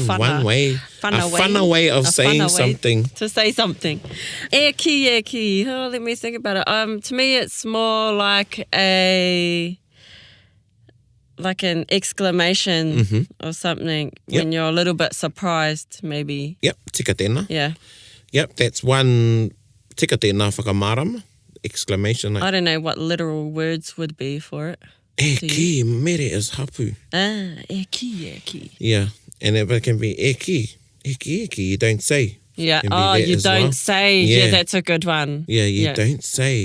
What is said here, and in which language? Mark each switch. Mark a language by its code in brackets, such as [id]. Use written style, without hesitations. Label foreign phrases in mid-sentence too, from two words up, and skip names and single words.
[en] funner way of saying something. To say something. Eki. Oh, let me think about it. To me, it's more like an exclamation or something when you're a little bit surprised, maybe. Yep, [mi] tika tēnā. [en] Yeah. Yep, that's one [mi] tika tēnā whakamārama. [en] Exclamation. I don't know what literal words would be for it. Eki, mere is hapu. Eki. Yeah, and it can be eki. You don't say. Yeah, you don't say. Yeah, that's a good one. Yeah, you don't say.